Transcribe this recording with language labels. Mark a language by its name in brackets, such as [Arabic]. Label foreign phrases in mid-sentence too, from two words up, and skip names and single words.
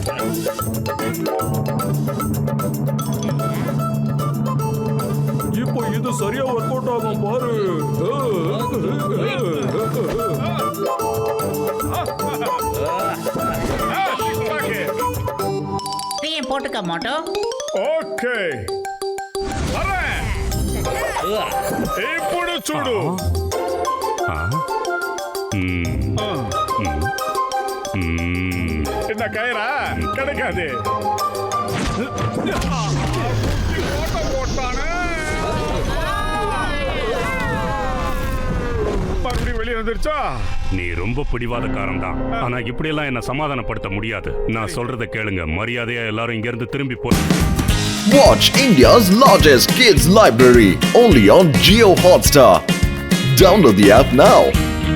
[Tamil] இப்போ இது சரியா ஒர்க் அவுட் ஆகும் பாரு. நீயும் போட்டுக்க மோட்டோ. [Telugu] ఓకే అరే ఇప్పుడు చూడు [Tamil] இந்த கயிறா கிடைக்காது. போட்டானே மறுபடியும் வெளியே வந்துருச்சா? நீ ரொம்ப பிடிவாதக்காரன் தான். ஆனா இப்படி எல்லாம் என்ன சமாதானப்படுத்த முடியாது. நான் சொல்றத கேளுங்க. மரியாதையா எல்லாரும் இங்க இருந்து திரும்பி போ. [English] Watch India's largest kids library only on Jio Hotstar. Download the app now.